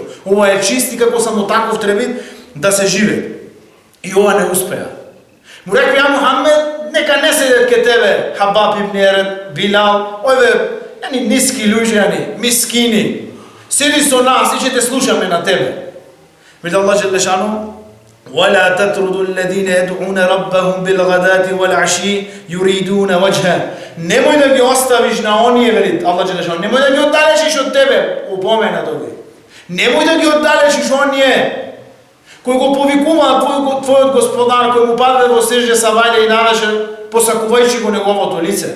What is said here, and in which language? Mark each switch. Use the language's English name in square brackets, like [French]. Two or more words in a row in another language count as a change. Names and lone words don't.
[Macedonian] Ова е чист и како само таков треба да се живе. И ова не успеа. Му рекли: ја Мухаммед, нека не седет ке тебе Хабаб ибн Ерет, Билал, овие ниски луѓе, мискини. Седи со нас и ќе те слушаме на тебе. Вели Аллах Желешану: [Arabic] ولا تطردوا الذين يدعون ربهم بالغداة والعشي يريدون وجهه. [Macedonian] Немој да ги оставиш на оние, вели Аллах Желешану, немој да ги оддалечиш од тебе, упомена тој. Немој да ги оддалечиш оние кои го повикуваат твојот Господар, кој му падне во сежде сабајле и навечер, посакувајќи го неговото лице.